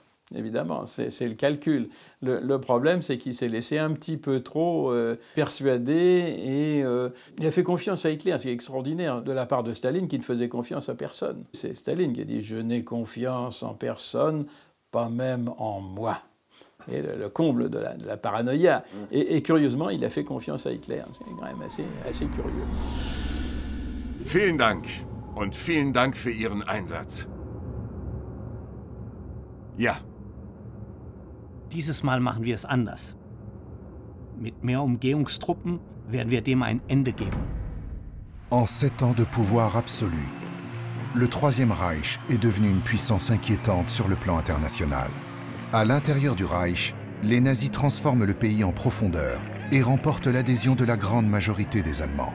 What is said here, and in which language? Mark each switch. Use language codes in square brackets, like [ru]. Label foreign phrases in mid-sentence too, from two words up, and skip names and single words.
[fr] Évidemment, c'est le calcul. Le problème, c'est qu'il s'est laissé un petit peu trop persuader et il a fait confiance à Hitler. C'est extraordinaire de la part de Staline qui ne faisait confiance à personne. C'est Staline qui a dit « Je n'ai confiance en personne, pas même en moi ». Et le comble de la paranoïa. Et curieusement, il a fait confiance à Hitler. C'est quand même assez curieux. [de] Vielen Dank und vielen Dank für Ihren Einsatz. Ja. Dieses Mal machen wir es anders. Mit mehr Umgehungstruppen werden wir dem ein Ende geben. [fr] En 7 ans de pouvoir absolu, le Troisième Reich est devenu une puissance inquiétante sur le plan international. À l'intérieur du Reich, les nazis transforment le pays en profondeur et remporte l'adhésion de la grande majorité des Allemands.